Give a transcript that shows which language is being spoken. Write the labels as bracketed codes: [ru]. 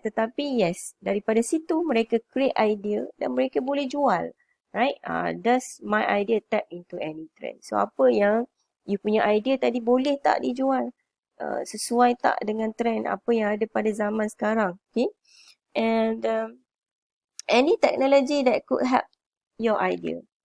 [ms] Tetapi yes, daripada situ mereka create idea dan mereka boleh jual. [en] Right? Does my idea tap into any trend? [ms] So apa yang you punya idea tadi boleh tak dijual? Sesuai tak dengan trend apa yang ada pada zaman sekarang? [en] Okay? And any technology that could help your idea.